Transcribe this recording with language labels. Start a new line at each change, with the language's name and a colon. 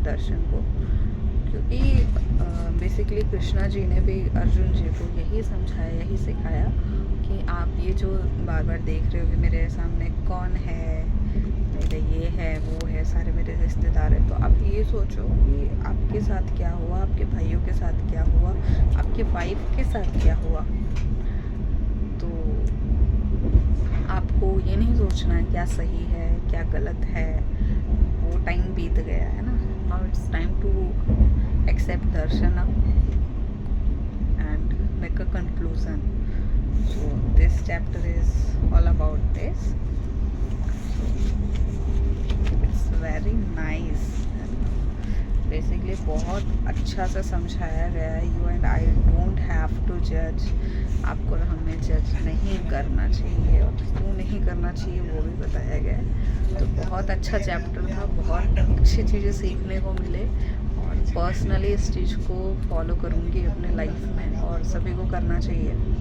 Hindi: दर्शन को, क्योंकि बेसिकली कृष्णा जी ने भी अर्जुन जी को यही समझाया, यही सिखाया कि आप ये जो बार बार देख रहे हो कि मेरे सामने कौन है, मेरे ये है वो है, सारे मेरे रिश्तेदार हैं, तो आप ये सोचो कि आपके साथ क्या हुआ, आपके भाइयों के साथ क्या हुआ, आपके वाइफ के साथ क्या हुआ. तो आपको ये नहीं सोचना है क्या सही है क्या गलत है. वो टाइम बीत गया है ना.
English: Now it's time to accept darshana and make a conclusion. So this chapter is all about this. So it's very nice.
Hindi: Basically बहुत अच्छा से समझाया गया है.
English: You and I don't have to judge.
Hindi: आपको हमें जज नहीं करना चाहिए और क्यों नहीं करना चाहिए वो भी बताया गया है. तो बहुत अच्छा चैप्टर था. बहुत अच्छी चीज़ें सीखने को मिले. पर्सनली इस चीज़ को फॉलो करूँगी अपने लाइफ में और सभी को करना चाहिए.